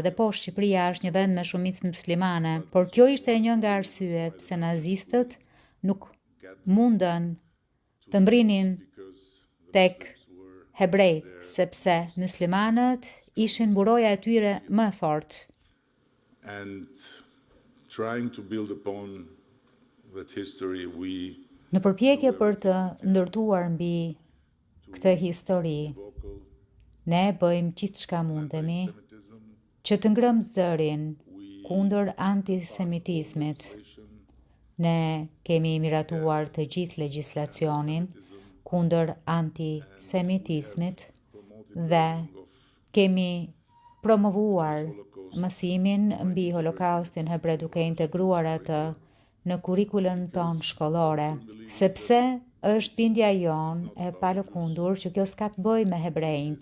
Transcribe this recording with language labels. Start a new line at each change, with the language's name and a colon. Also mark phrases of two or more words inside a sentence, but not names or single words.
Albanian: Dhe po, Shqipëria është një vend me shumicë muslimane, por kjo ishte një nga arsyet pse nazistët nuk mundën të mbrinin tek hebrejt, sepse muslimanët ishin buroja e tyre më e fortë.
English: And trying to build upon that history,
Albanian: Në përpjekje për të ndërtuar mbi këtë histori, ne bëjmë gjithçka mundemi që të ngrëmë zërin kundër antisemitizmit. Ne kemi miratuar të gjithë legjislacionin kundër antisemitizmit dhe kemi promovuar mësimin mbi Holokaustin hebre duke integruar atë në kurikulën tonë shkollore, sepse është bindja jonë e palëkundur që kjo s'ka të bëj me hebrejt.